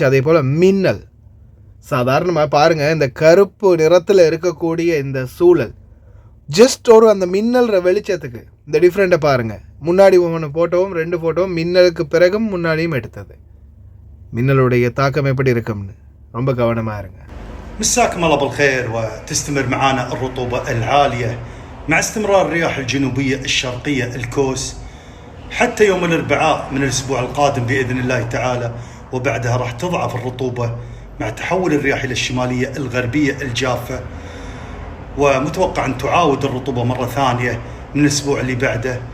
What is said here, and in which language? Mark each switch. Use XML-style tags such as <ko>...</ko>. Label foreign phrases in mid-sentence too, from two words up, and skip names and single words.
<ta>அதே போல் மின்னல், சாதாரணமாக பாருங்கள், இந்த கருப்பு நிறத்தில் இருக்கக்கூடிய இந்த சூழல், ஜஸ்ட் ஒரு அந்த மின்னல் வெளிச்சத்துக்கு இந்த டிஃப்ரெண்ட்டை பாருங்கள். முன்னாடி 1 ஃபோட்டோவும் 2 ஃபோட்டோவும் மின்னலுக்கு பிறகும் முன்னாடியும் எடுத்தது. மின்னலுடைய தாக்கம் எப்படி இருக்கும்னு ரொம்ப கவனமாக இருங்க.</ta> <ar>مساكم الله بالخير. وتستمر معنا الرطوبة العالية مع استمرار الرياح الجنوبية الشرقية الكوس حتى يوم الأربعاء من الأسبوع القادم بإذن الله تعالى، وبعدها راح تضعف الرطوبة مع تحول الرياح إلى الشمالية الغربية الجافة، ومتوقع أن تعاود الرطوبة مرة ثانية من الأسبوع اللي بعده.</ar>